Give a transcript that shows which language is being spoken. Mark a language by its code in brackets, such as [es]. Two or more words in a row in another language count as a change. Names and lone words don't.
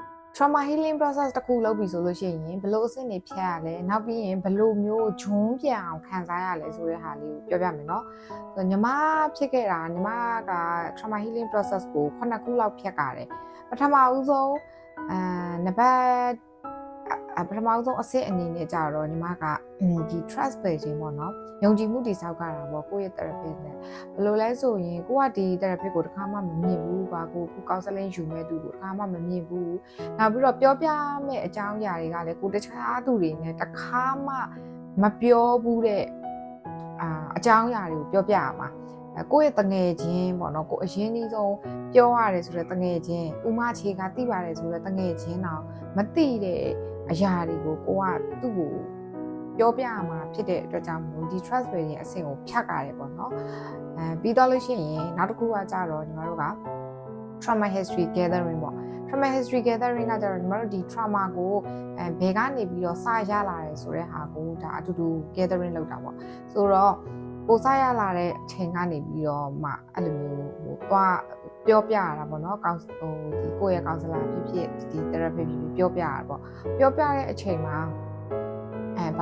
[en] trauma healing process [my] တခုလုပ်ပြီဆိုလို့ရှိရင်ဘလို့အဆင့်တွေဖြတ်ရလဲနောက်ပြီးရင်ဘလို့မျိုးဂျွန်းပြန်အောင်ခံစားရလဲဆိုတဲ့ဟာလေးကိုပြောပြမယ်နော်ညီမဖြစ်ခဲ့တာညီမက trauma healing process ကို9ခုလောက်ဖြတ်ကြတယ်ပထမဦးဆုံးနံပါတ်ပထမဦးဆုံးအဆင့်အနေနဲ့ကြတော့ညီမကဒီ [en] trust building [my] ပေါ့နော်ယုံကြည်မှုတည်ဆောက်ကြတာပေါ့ကိုယ့်ရဲ့ therapist နဲ့ဘယ်လိုလဲဆိုရင်ကို ကဒီ therapist ကိုတစ်ခါမှမမြင်ဘူးပါကို counseling ယူမဲ့သူကိုတစ်ခါမှမမြင်ဘူးနောက်ပြီးတော့ပြောပြမဲ့အကြောင်းအရာတွေကလည်းကိုတခြားသူတွေနဲ့တစ်ခါမှမပြောဘူးတဲ့အကြောင်းအရာတွေကိုပြောပြရမှာကိုယ့်ရဲ့တငယ်ချင်းပေါ့နော်ကိုအရင်ကြီးဆုံးပြောရတယ်ဆိုတော့တငယ်ချင်းဥမချေကသိပါတယ် ဆိုတော့တငယ်ချင်းတော့မသိတဲ့အရာတွေကိုကိုကသူ့ကိုပြောပြရမှာဖြစ်တဲ့အတွက်ကြောင့်မို့ဒီ [en] trust building [my] အဆင့်ကိုဖြတ်ရတယ်ပေါ့နော်ပြီးတော့လို့ရှိရင်နောက်တစ်ခုကကြတော့ညီမတို့က [en] trauma history gathering [my] ပေါ့ [en] trauma history [my] gathering ကကြတော့ညီမတို့ဒီ trauma ကိုဘယ်ကနေပြီးတော့စရလာတယ်ဆိုတဲ့ဟာကိုဒါအတူတူ gathering လုပ်တာပေါ့ဆိုတော့ကိုစရလာတဲ့အချိန်ကနေပြီးတော့မှ အဲ့လိုမျိုးသွားပြောပြရတာပေါ့နော်ဒီကိုယ့်ရဲ့ counselor ဖြစ်ဖြစ်ဒီ therapy ဖြစ်ဖြစ်ပြောပြရတာပေါ့ပြောပြတဲ့အချိန်မှာဘာ